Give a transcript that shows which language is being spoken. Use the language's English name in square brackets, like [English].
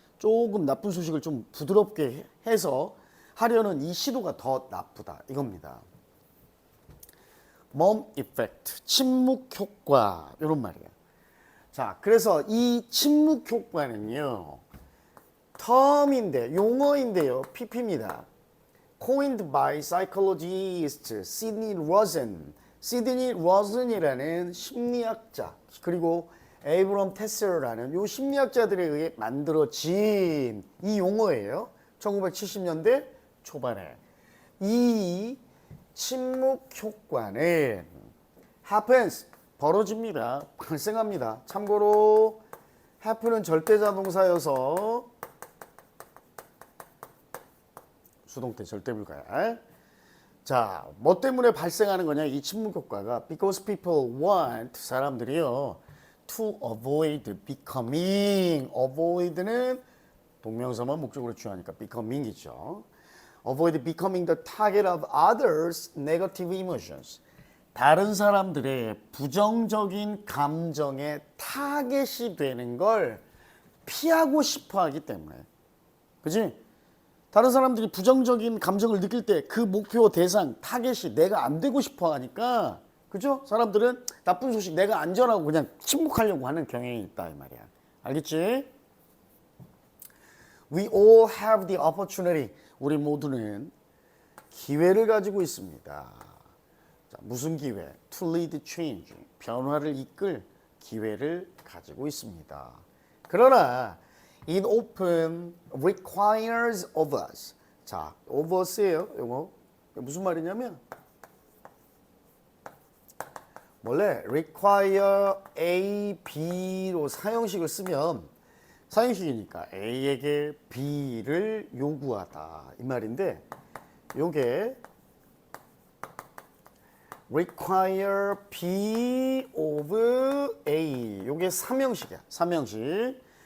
[Korean] 조금 나쁜 소식을 좀 부드럽게 해서 하려는 이 시도가 더 나쁘다 이겁니다. mom effect, 침묵 효과 이런 말이에요. 자, 그래서 이 침묵 효과는요 term인데 용어인데요 PP입니다. [English] coined by psychologist 시드니 로zen. [Korean] 시드니 로zen이라는 심리학자 그리고 에이브럼 테슬러라는 요 심리학자들에 의해 만들어진 이 용어예요. 1970년대 초반에. 이 침묵 효과는 happens 벌어집니다. 발생합니다. 참고로 happen은 절대자동사여서 수동태 절대불가야. 자, 뭐 때문에 발생하는 거냐? 이 침묵 효과가 [English] because people want [Korean] 사람들이요 [English] to avoid becoming. [Korean] avoid는 동명사만 목적으로 취하니까 becoming이죠. [English] avoid becoming the target of others' negative emotions. [Korean] 다른 사람들의 부정적인 감정의 타겟이 되는 걸 피하고 싶어 하기 때문에. 그치? 다른 사람들이 부정적인 감정을 느낄 때 그 목표 대상 타겟이 내가 안 되고 싶어 하니까 그죠? 사람들은 나쁜 소식 내가 안전하고 그냥 침묵하려고 하는 경향이 있다 이 말이야. 알겠지? [English] We all have the opportunity. [Korean] 우리 모두는 기회를 가지고 있습니다. 자, 무슨 기회? [English] To lead change. [Korean] 변화를 이끌 기회를 가지고 있습니다. 그러나 [English] it often requires of us. [Korean] 자, [English] of us [Korean] 예요. 이거 무슨 말이냐면 원래 require A, B로 사형식을 쓰면 사형식이니까 A에게 B를 요구하다 이 말인데 요게 [English] require B of A [Korean] 요게 삼형식이야. 삼형식.